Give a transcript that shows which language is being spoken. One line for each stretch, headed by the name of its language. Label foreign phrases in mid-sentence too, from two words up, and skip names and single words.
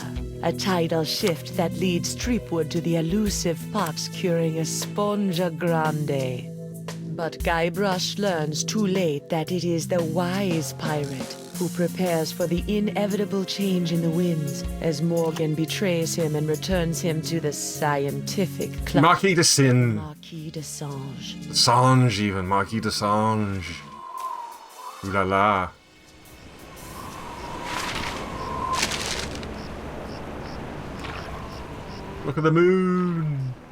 English: A tidal shift that leads Threepwood to the elusive pox-curing Esponja Grande. But Guybrush learns too late that it is the wise pirate who prepares for the inevitable change in the winds as Morgan betrays him and returns him to the scientific club. Marquis de Sin. Marquis de Sange. Sange, even. Marquis de Sange. Ooh la la. Look at the moon.